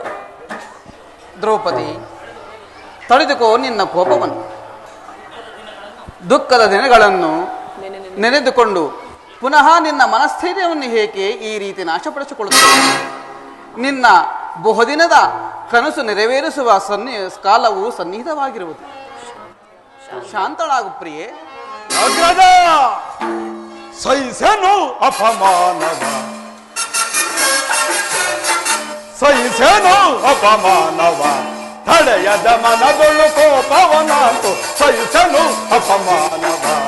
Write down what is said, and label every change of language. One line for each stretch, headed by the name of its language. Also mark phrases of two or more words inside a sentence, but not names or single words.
Kannada: ದ್ರೌಪದಿ, ತಡೆದುಕೋ ನಿನ್ನ ಕೋಪವನ್ನು. ದುಃಖದ ದಿನಗಳನ್ನು ನೆನೆದುಕೊಂಡು ಪುನಃ ನಿನ್ನ ಮನಸ್ಥೈರ್ಯವನ್ನು ಏಕೆ ಈ ರೀತಿ ನಾಶಪಡಿಸಿಕೊಳ್ಳುತ್ತದೆ? ನಿನ್ನ ಬಹುದಿನದ ಕನಸು ನೆರವೇರಿಸುವ ಕಾಲವು ಸನ್ನಿಹಿತವಾಗಿರುವುದು. ಶಾಂತಳಾಗು ಪ್ರಿಯೆ. ಅಗ್ರದ ಸಹಿಸನು ಅಪಮಾನವ, ಸಹಿಸನು ಅಪಮಾನವ, ತಡೆಯದ ಮನದೊಳು ಕೋಪವನಾತು ಸಹಿಸನು ಅಪಮಾನವ.